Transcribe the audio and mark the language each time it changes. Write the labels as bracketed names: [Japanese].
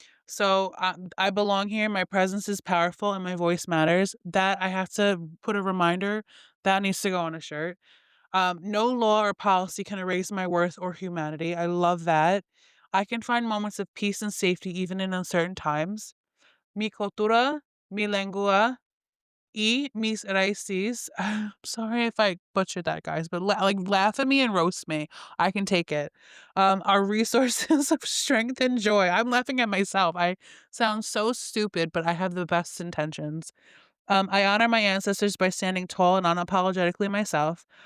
[English] So I belong here. My presence is powerful and my voice matters. That I have to put a reminder that needs to go on a shirt. No law or policy can erase my worth or humanity. I love that. I can find moments of peace and safety even in uncertain times. [Spanish] Mi cultura, mi lengua, y mis raíces. [English] Sorry if I butchered that, guys, but laugh at me and roast me. I can take it. Are resources of strength and joy. I'm laughing at myself. I sound so stupid, but I have the best intentions. I honor my ancestors by standing tall and unapologetically myself.